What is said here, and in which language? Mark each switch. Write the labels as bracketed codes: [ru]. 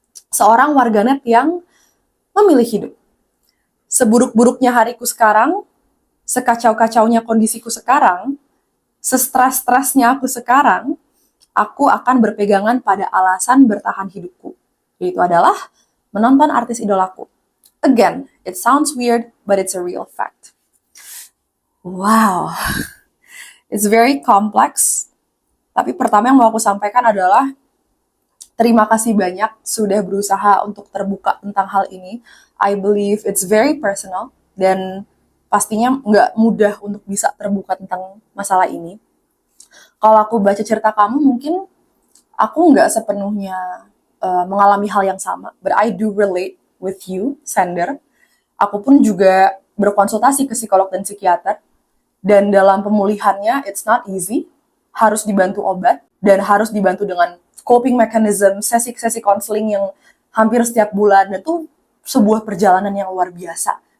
[id] Seorang warganet yang memilih hidup. Seburuk-buruknya hariku sekarang, sekacau-kacaunya kondisiku sekarang, sestres-stresnya aku sekarang, aku akan berpegangan pada alasan bertahan hidupku. Yaitu adalah menonton artis idolaku. [en] Again, it sounds weird, but it's a real fact. Wow, it's very complex. [id] Tapi pertama yang mau aku sampaikan adalah terima kasih banyak sudah berusaha untuk terbuka tentang hal ini. [en] I believe it's very personal [id] dan pastinya nggak mudah untuk bisa terbuka tentang masalah ini. Kalau aku baca cerita kamu, mungkin aku nggak sepenuhnya mengalami hal yang sama. [en] But I do relate with you, Sender. [id] Aku pun juga berkonsultasi ke psikolog dan psikiater. Dan dalam pemulihannya, [en] it's not easy. [id] Harus dibantu obat dan harus dibantu dengan coping mechanism, sesi-sesi counseling yang hampir setiap bulan. Itu sebuah perjalanan yang luar biasa.